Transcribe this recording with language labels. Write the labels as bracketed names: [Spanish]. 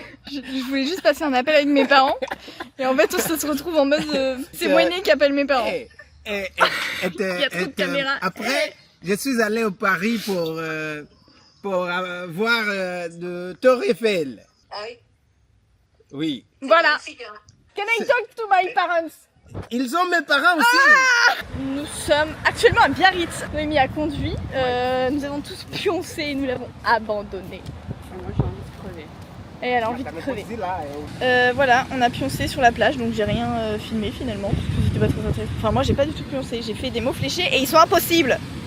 [French] Je voulais juste passer un appel avec mes parents. Et en fait, on se retrouve en mode. C'est moi qui appelle mes parents. Il y a trop de caméras. Après, je suis allé au Paris pour voir de Tour Eiffel. Ah oui. Oui. [English] Voilà. Can I talk to my parents? [French] Ils ont mes parents aussi. Nous sommes actuellement à Biarritz. Noémie a conduit. Nous avons tous pioncé et nous l'avons abandonné. Moi j'ai envie de crever. Et elle a envie de crever. Voilà, on a pioncé sur la plage, donc j'ai rien filmé finalement. Parce que j'étais pas trop intéressée. Enfin, moi j'ai pas du tout pioncé. J'ai fait des mots fléchés et ils sont impossibles.